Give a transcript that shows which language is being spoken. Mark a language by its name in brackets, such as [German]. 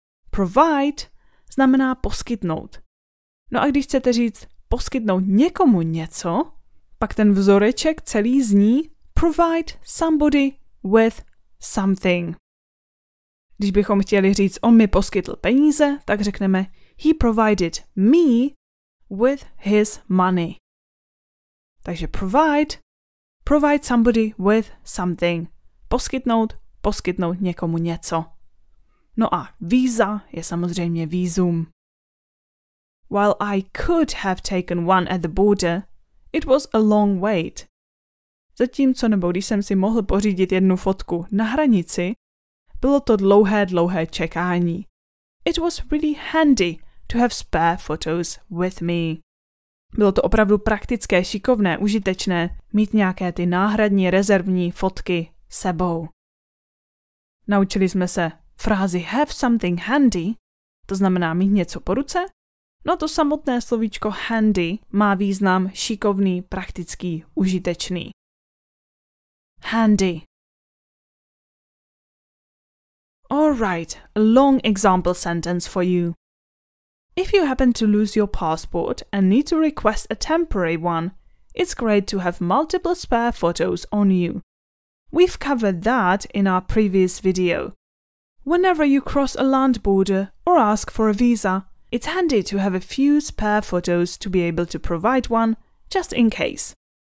[Czech] Provide znamená poskytnout. No a když chcete říct poskytnout někomu něco, pak ten vzoreček celý zní provide somebody with something. Když bychom chtěli říct on mi poskytl peníze, tak řekneme [English] he provided me with his money. Takže provide somebody with something. [Czech] Poskytnout někomu něco. No a víza je samozřejmě vízum. [English] While I could have taken one at the border, it was a long wait. [Czech] Zatímco nebo když jsem si mohl pořídit jednu fotku na hranici, bylo to dlouhé čekání. [English] It was really handy to have spare photos with me. [Czech] Bylo to opravdu praktické, šikovné, užitečné mít nějaké ty náhradní rezervní fotky sebou. Naučili jsme se frázi have something handy, to znamená mít něco po ruce. No to samotné slovíčko handy má význam šikovný, praktický, užitečný. [English] Handy. Alright, a long example sentence for you. If you happen to lose your passport and need to request a temporary one, it's great to have multiple spare photos on you. We've covered that in our previous video. Whenever you cross a land border or ask for a visa, it's handy to have a few spare photos to be able to provide one just in case.